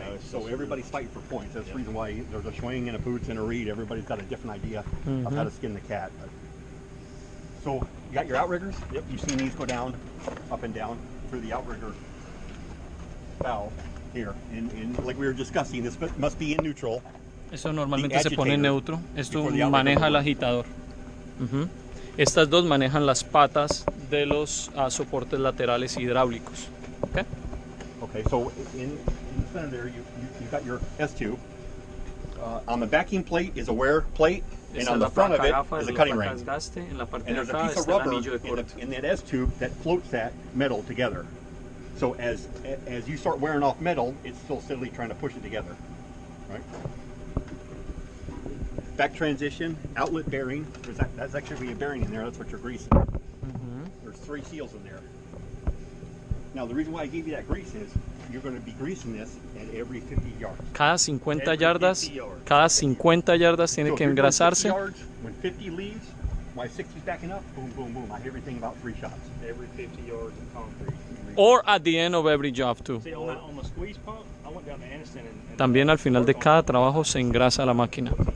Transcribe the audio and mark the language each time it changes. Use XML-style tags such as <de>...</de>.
<en>So everybody's fighting for points. That's the reason why there's a Schwing and a Boots and a Reed. Everybody's got a different idea of how to skin the cat. So you got your outriggers. Yep. You've seen these go down, up and down through the outrigger valve here. And like we were discussing, this must be in neutral.</en> <es>Eso normalmente se pone en neutro. Esto maneja el agitador. Estas dos manejan las patas de los soportes laterales hidráulicos.</es> <en>Okay, so in the center there, you've got your S2. On the backing plate is a wear plate, and on the front of it is a cutting ring. And there's a piece of rubber in that S-tube that floats that metal together. So as you start wearing off metal, it's still steadily trying to push it together. Right? Back transition, outlet bearing. That's actually a bearing in there. That's what you're greasing. There's 3 seals in there. Now the reason why I gave you that grease is you're going to be greasing this at every 50 yards.</en> <es>Cada 50 yardas tiene que engrasarse.</es> <en>When 50 leaves, my 60 is backing up, boom, boom, boom. I hit everything about 3 shots. Every 50 yards of concrete. Or at the end of every job too. See, on the squeeze pump, I went down to Anderson and</en> <es>También al final de cada trabajo se engrasa la máquina.</es>